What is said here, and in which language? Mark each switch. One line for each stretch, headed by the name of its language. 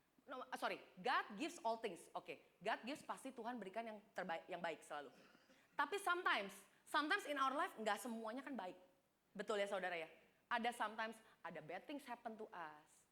English: No, sorry, God gives all things.
Indonesian: Oke,
English: God gives
Indonesian: pasti Tuhan berikan yang terbaik, yang baik selalu. Tapi
English: sometimes in our life
Indonesian: nggak semuanya kan baik. Betul ya saudara ya?
English: Ada sometimes, ada bad things happen to us.